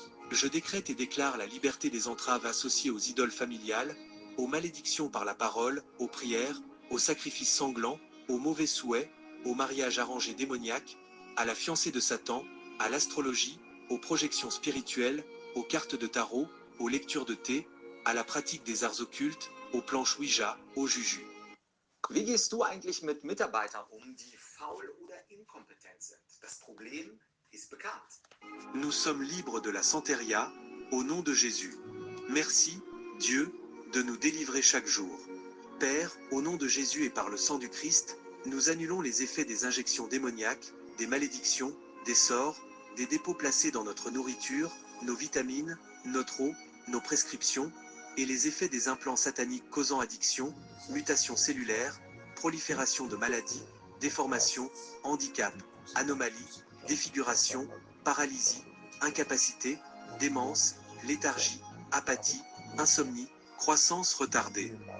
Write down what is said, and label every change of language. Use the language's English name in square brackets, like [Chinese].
[French] Je décrète et déclare la liberté des entraves associées aux idoles familiales, aux malédictions par la parole, aux prières, aux sacrifices sanglants, aux mauvais souhaits, aux mariages arrangés démoniaques, à la fiancée de Satan, à l'astrologie, aux projections spirituelles, aux cartes de tarot, aux lectures de thé, à la pratique des arts occultes, aux planches Ouija, aux juju. [German] Wie gehst du eigentlich mit Mitarbeitern die faul oder inkompetent sind? Das Problem ist bekannt. [French] Nous sommes libres de la santeria, au nom de Jésus. Merci, Dieu, de nous délivrer chaque jour. Père, au nom de Jésus et par le sang du Christ, nous annulons les effets des injections démoniaques, des malédictions, des sorts, des dépôts placés dans notre nourriture, nos vitamines, notre eau, nos prescriptions, et les effets des implants sataniques causant addiction, mutation cellulaire, prolifération de maladies, déformation, handicap, anomalie, défiguration, paralysie, incapacité, démence, léthargie, apathie, insomnie, croissance retardée,